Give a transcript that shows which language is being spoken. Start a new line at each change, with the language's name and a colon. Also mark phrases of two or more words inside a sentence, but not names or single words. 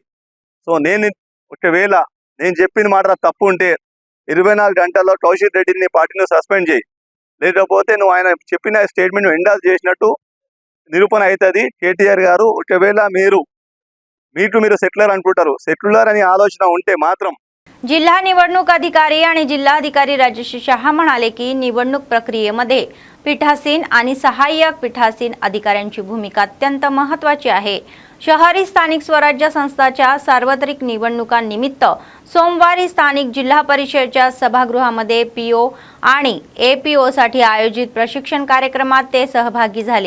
Telugu: సో ఒకవేళ నేను చెప్పిన మాట తప్పు ఉంటే 24 గంటల్లో కౌశిక్ రెడ్డిని పార్టీని సస్పెండ్ చేయి, లేకపోతే నువ్వు ఆయన చెప్పిన
English: statement endorse
Telugu: చేసినట్టు నిరూపణ అవుతుంది। KTR గారు ఒకవేళ మీరు సెక్యులర్ అనుకుంటారు, సెక్యులర్ అని ఆలోచన ఉంటే మాత్రం
Marathi: जिल्हा निवडणूक अधिकारी आणि जिल्हाधिकारी राजेश शहा म्हणाले की निवडणूक प्रक्रियेमध्ये पीठासीन आणि सहाय्यक पीठासीन अधिकाऱ्यांची भूमिका अत्यंत महत्त्वाची आहे। शहरी स्थानिक स्वराज्य संस्थांच्या सार्वत्रिक निवडणुकांनिमित्त सोमवारी स्थानिक जिल्हा परिषदेच्या सभागृहामध्ये पीओ आणि एपीओसाठी आयोजित प्रशिक्षण कार्यक्रमात ते सहभागी झाले।